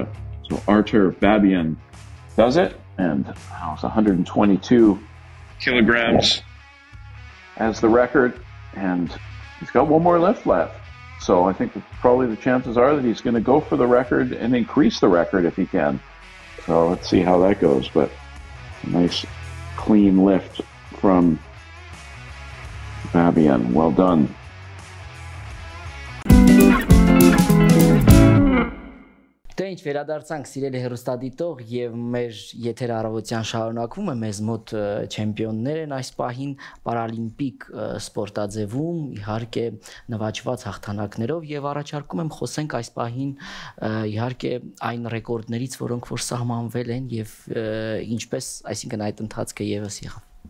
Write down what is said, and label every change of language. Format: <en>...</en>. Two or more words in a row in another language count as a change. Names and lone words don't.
<en>So Artur Babian does it, and that was 122 kilograms as the record, and he's got one more lift left. So I think that probably the chances are that he's going to go for the record and increase the record if he can. So let's see how that goes, but a nice clean lift from Babian. Well done.</en> <hy>Դե ինչ վերադարձանք սիրելի հեռուստադիտող եւ մեր եթեր առավոտյան շարունակվում է մեզ մոտ չեմպիոններ են այս պահին պարալիմպիկ սպորտաձևում իհարկե նվաճված հաղթանակներով եւ առաջարկում եմ խոսենք այս պահին իհարկե այն ռեկորդներից որոնք որ սահմանվել են եւ ինչպես այսինքն այդ ընթացքը եւս եղավ</hy>